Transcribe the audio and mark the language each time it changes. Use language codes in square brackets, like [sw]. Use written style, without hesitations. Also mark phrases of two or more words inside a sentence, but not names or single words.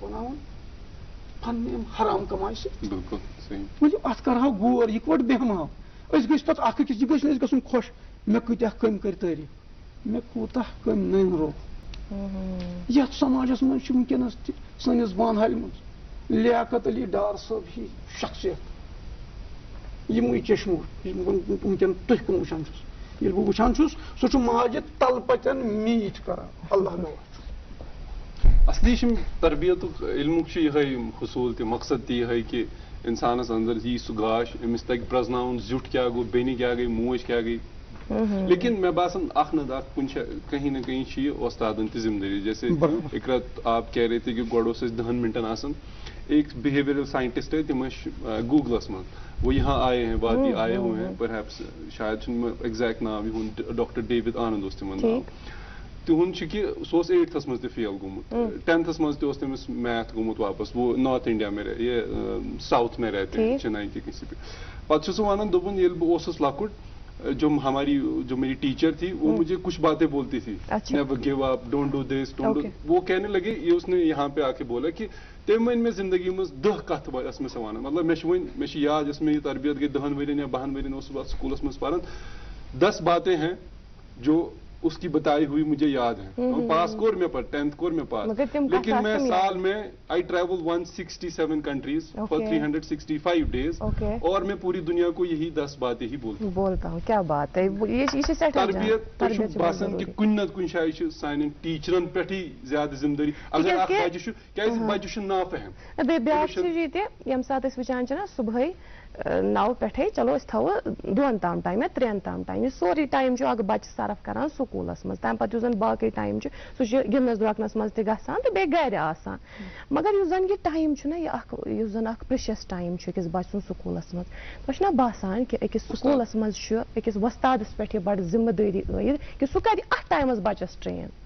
[ks] بناوان پننہِ یِم حرام کمایہِ سۭتۍ ؤلِو اتھ کرہاو غور یِکوٹہٕ بیٚہمہو أسۍ گٔژھۍ پتہٕ اکھ أکِس یہِ گٔژھۍ نہٕ أسۍ گژھُن خۄش مےٚ کۭتیاہ کٔمۍ کٔرۍ تعریٖف مےٚ کوٗتاہ کٔمۍ نٔنۍ روٚف یتھ سماجس منٛز چھِ وٕنکیٚنس تہِ سٲنِس بانہالہِ منٛز لیاقت علی ڈار صٲب ہی شخصیت یِموٕے چشمو وٕنکیٚن تُہۍ کُن وٕچھان چھُس ییٚلہِ بہٕ وٕچھان چھُس سُہ چھُ ماجہِ تلہٕ پتٮ۪ن میٖٹھ کران اللہ گواہ اصلی چھُ تربیتُک علمُک چھُ یِہے حصوٗل تہِ مقصد تہِ یِہے کہِ انسانس اندر یی سُہ گاش أمِس تگہِ پرٛزناوُن زیُٹھ کیٛاہ گوٚو بیٚنہِ کیٛاہ گٔے موج کیٛاہ گٔے لیکن مےٚ باسان اکھ نتہٕ اکھ کُنہِ جایہِ [ur] کہیں نہ کہیں [ks] چھِ یہِ وۄستادن تہِ ذمہٕ دٲری [ur] جیسے اقرا آپ کہہ رہے تھے کہ [ks] گۄڈٕ اوس اَسہِ 10 منٹن آسان [ur] ایک بہیویئرل سائنٹسٹ ہے [ks] تِم ٲسۍ گوٗگلس منٛز [ur] وہ یہاں آئے ہیں وادی آئے ہوئے ہیں [ks] پرہیپس شاید چھُنہٕ مےٚ ایگزیکٹ ناو یِہُنٛد ڈاکٹر ڈیوِڈ آنند اوس تِمن ناو تِہُنٛد چھُ کہِ سُہ اوس 8تھس منٛز تہِ فیل گوٚمُت 10تھس منٛز تہِ اوس تٔمِس میتھ گوٚمُت واپس [ur] وہ نارتھ انڈیا میں یہِ ساؤتھ میں رہتے چنئی کے کسی پہ [ks] پتہٕ چھُ سُہ ونان دوٚپُن ییٚلہِ بہٕ اوسُس لۄکُٹ [ur] جو میری ٹیچر تھی وہ مجھے کچھ باتیں بولتی تھی [en] never give up don't do this don't do [ur] وہ کہنے لگے یہ اس نے یہاں پہ آ کے بولا کہ تم [ks] ون مےٚ زندگی منٛز 10 کتھ ٲس مےٚ سۄ ونان مطلب مےٚ چھِ یاد یۄس مےٚ یہِ تربیت گٔے 10 ؤرین یا 12 ؤرین اوسُس بہٕ سکوٗلس منٛز پران [ur] 10 باتیں ہیں جو اس کی بتائی ہوئی مجھے یاد ہے [ks] پاس کوٚر مےٚ پتہٕ 10th کوٚر مےٚ پاس [ur] لیکن میں سال میں [en] I travel 167 countries for 365 days [ur] اور میں پوری دنیا کو یہی 10 باتیں ہی بولتا ہوں کیا بات ہے [ks] تربیت چھُ باسان کہِ کُنہِ نتہٕ کُنہِ جایہِ چھِ سانٮ۪ن ٹیٖچرن پٮ۪ٹھٕے زیادٕ ذمہٕ دٲری اگر اکھ بچہِ چھُ کیازِ بچہِ چھُ نافہم بیٚیہِ بیٛاکھ چیٖز یہِ تہِ ییٚمہِ ساتہٕ أسۍ وٕچھان چھِ نا صُبحٲے 9 پٮ۪ٹھٕے چلو أسۍ تھاوو 2 تام ٹایم یا 3 تام ٹایم یہِ سورُے ٹایم چھُ اکھ بچہِ صرف کران سکوٗلس منٛز تمہِ پتہٕ یُس زن باقٕے ٹایم چھُ سُہ چھُ گِنٛدنس درٛوکنس منٛز تہِ گژھان تہٕ بیٚیہِ گرِ آسان مگر یُس زن یہِ ٹایم چھُ نا یہِ اکھ یُس زن اکھ [en] precious time [ks] چھُ أکِس بچہِ سُنٛد سکوٗلس منٛز تۄہہِ چھُ نا باسان کہِ أکِس سکوٗلس منٛز چھُ أکِس وۄستادس پٮ۪ٹھ یہِ بڑٕ ذمہٕ دٲری عٲید کہِ سُہ کرِ اتھ ٹایمس بچس ٹرین